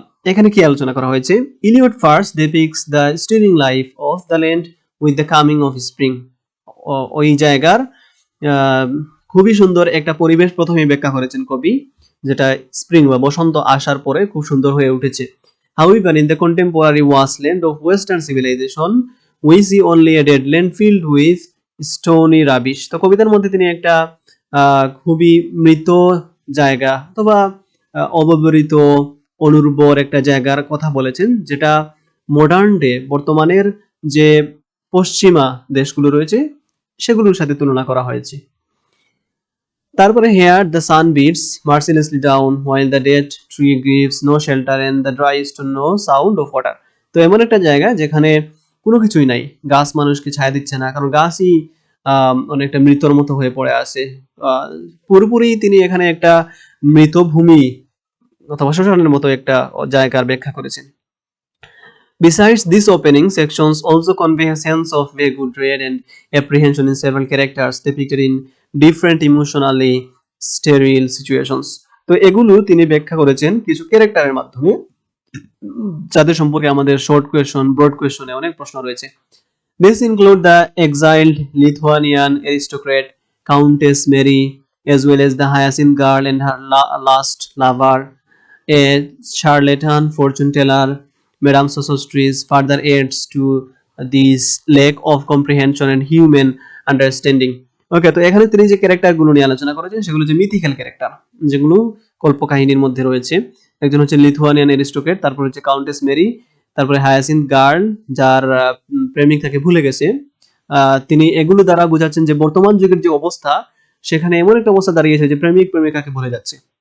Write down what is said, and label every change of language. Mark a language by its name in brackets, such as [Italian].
[Bangla] এখানে কি আলোচনা করা হয়েছে? [English] Eliot first depicts the stilling life of the land with the coming of spring. [Bangla] ওই জায়গার খুবই সুন্দর একটা পরিবেশ প্রথমে ব্যাখ্যা করেছেন কবি, যেটা স্প্রিং বা বসন্ত আসার পরে খুব সুন্দর হয়ে উঠেছে। [English] However, in the contemporary wasteland of Western civilization, we see only a dead land filled with stony rubbish. [Bangla] তো কবিতার মধ্যে তিনি একটা খুবই মৃত জায়গা অথবা অব্যবহৃত অনুর্বর একটা জায়গার কথা বলেছেন, যেটা মডার্ন ডে বর্তমানের যে পশ্চিমা দেশগুলো রয়েছে সেগুলোর সাথে তুলনা করা হয়েছে। তারপরে [English] here the sun beats mercilessly down while the dead tree gives no shelter and the dry stone no sound of water. [Bangla] তো এমন একটা জায়গা যেখানে কোনো কিছুই নাই, গাছ মানুষকে ছায়া দিচ্ছে না, কারণ গাছই অনেকটা মৃতর মতো হয়ে পড়ে আছে। পুরোপুরি তিনি এখানে একটা মৃত ভূমি অথবা শ্মশানের মতো একটা জায়গার ব্যাখ্যা করেছেন। [English] Besides, these opening sections also convey a sense of vague dread and apprehension in several characters depicted in different emotionally sterile situations. [Bangla] তো এগুলো তিনি ব্যাখ্যা করেছেন কিছু ক্যারেক্টারের মাধ্যমে, যাদের সম্পর্কে আমাদের শর্ট কোয়েশ্চন, ব্রড কোয়েশ্চনে অনেক প্রশ্ন রয়েছে। [English] These include the exiled Lithuanian aristocrat Countess Mary, as well as the hyacinth girl and her last lover, a charlatan fortune teller, Madame Sosostris further adds to this lack of comprehension and human understanding. [Bangla] ওকে, তো এখানে তিনি যে ক্যারেক্টারগুলো নিয়ে আলোচনা করেছেন সেগুলো যে mythical character, যেগুলো কল্পকাহিনীর মধ্যে রয়েছে। একজন হচ্ছে লিথুয়ানিয়ান অ্যারিস্টোক্রেট, তারপর হচ্ছে কাউন্টেস মেরি, তারপরে হায়াসিন্থ গার্ল যার প্রেমিক তাকে ভুলে গেছে। তিনি এগুলো দ্বারা বোঝাচ্ছেন যে বর্তমান যুগের যে অবস্থা, সেখানে এমন একটা অবস্থা দাঁড়িয়েছে যে প্রেমিক প্রেমিকাকে ভুলে যাচ্ছে।